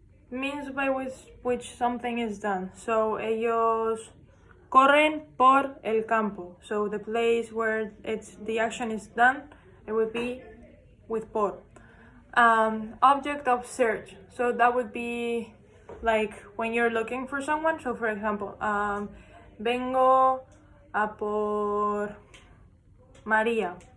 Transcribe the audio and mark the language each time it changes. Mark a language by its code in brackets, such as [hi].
[en] Means by which something is done. [es] So ellos corren por el campo. [en] So the place where the action is done, it would be with por. Object of search. So that would be like when you're looking for someone. So for example, vengo a por Maria.